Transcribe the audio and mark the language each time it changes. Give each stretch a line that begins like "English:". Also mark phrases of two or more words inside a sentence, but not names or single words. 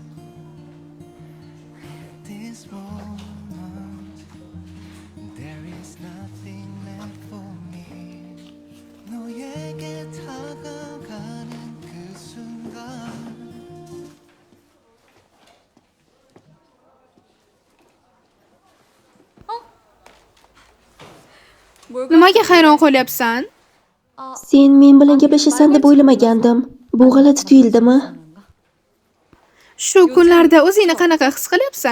English: At this moment, there is nothing left for me.
Korean: 너에게 다가가는 그 순간.
Uzbek: Nimaga hayron qolyapsan? Sen men bilan gaplashasan deb o'ylamagandim. Bu g'alati tuyuldimi? Shu kunlarda o'zingni qanaqa his qilyapsan?